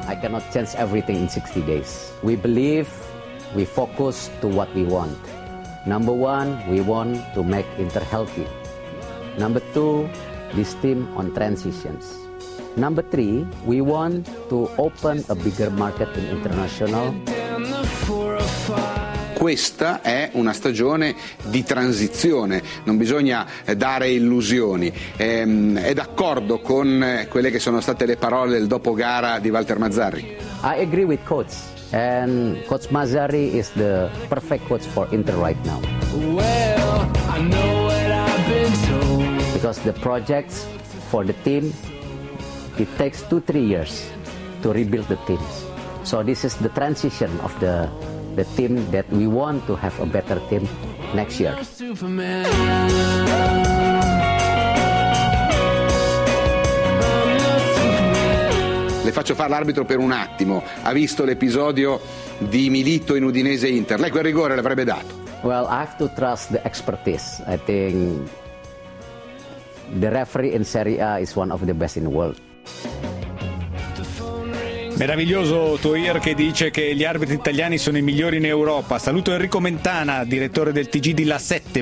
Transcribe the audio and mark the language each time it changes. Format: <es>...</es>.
<en>I cannot change everything in 60 days. We believe, we focus to what we want. Number one, we want to make Inter healthy. Number two, this team on transitions. Number three, we want to open a bigger market in international.</en> <it>Questa è una stagione di transizione, non bisogna dare illusioni. È d'accordo con quelle che sono state le parole del dopo gara di Walter Mazzarri?</it> <en>I agree with coach, and coach Mazzarri is the perfect coach for Inter right now. Well, I know what I've been told. Because the projects for the team, it takes 2-3 years to rebuild the teams. So this is the transition of the team that we want to have a better team next year.</en> <it>Le faccio fare l'arbitro per un attimo. Ha visto l'episodio di Milito in Udinese Inter. Lei quel rigore l'avrebbe dato?</it> <en>Well, I have to trust the expertise. I think the referee in Serie A is one of the best in the world.</en> <it>Meraviglioso Toir che dice che gli arbitri italiani sono i migliori in Europa. Saluto Enrico Mentana, direttore del TG di La 7.</it>